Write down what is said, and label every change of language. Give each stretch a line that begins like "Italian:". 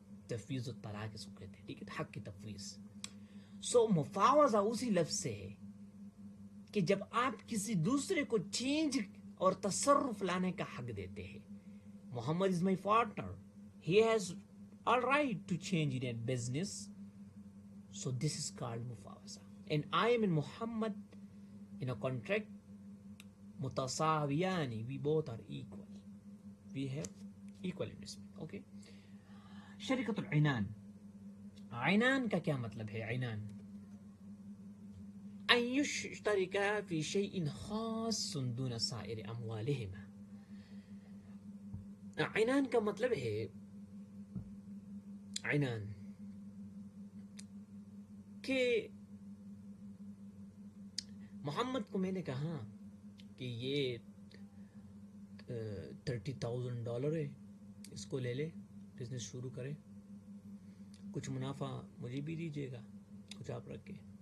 Urdu: تفویض الطلاق اس کو کہتے ہیں. ٹھیک ہے، حق کی تفویض. سو مفاوضہ اسی لفظ سے ہے کہ جب آپ کسی دوسرے کو چینج اور تصرف لانے کا حق دیتے ہیں.
English: Muhammad is my partner, he has all right to change in a business, so this is called مفاوضہ. and I am in Muhammad in a contract متساویانی, we both are equal, we have equal investment.
Urdu: okay. شرکت العنان. Annan کا کیا مطلب ہے؟
Arabic: عنان ان یشترکا فی شیء خاص دون سائر اموالہما.
Urdu: Annan کا مطلب ہے، عنان کہ محمد کو میں نے کہا کہ یہ $30,000 ہے، اس کو لے لے، بزنس شروع کرے، کچھ منافع مجھے بھی دیجیے گا، کچھ آپ رکھ کے.